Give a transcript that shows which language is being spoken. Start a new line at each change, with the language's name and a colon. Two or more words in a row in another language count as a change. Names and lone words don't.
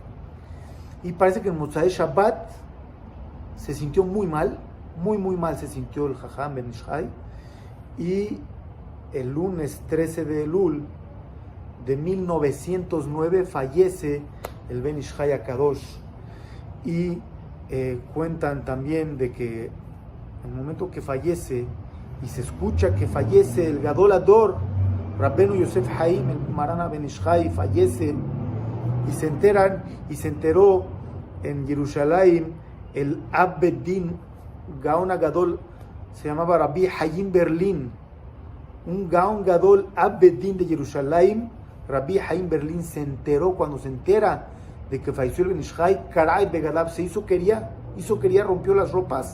Spanish: Y parece que en
Hebrew: מוצאי שבת
Spanish: se sintió muy mal se sintió el Jajam Ben Ish Chai, y el lunes 13 de Elul de 1909 fallece el Ben Ish Chai HaKadosh. Y cuentan también de que en el momento que fallece y se escucha que fallece el
Hebrew: גדול הדור
Spanish: Rabbenu Yosef Haim, el Marana Ben Ish Chai, fallece, y se enteró en Jerusalén el
Hebrew: אב"ד גאון גדול,
Spanish: se llamaba Rabbi Haim Berlin, un
Hebrew: גאון גדול אב"ד
Spanish: de Jerusalén. Rabbi Haim Berlin se enteró, cuando se entera de que falleció el Ben Ish Chai,
Hebrew: קרע בגדיו,
Spanish: se hizo quería, rompió las ropas.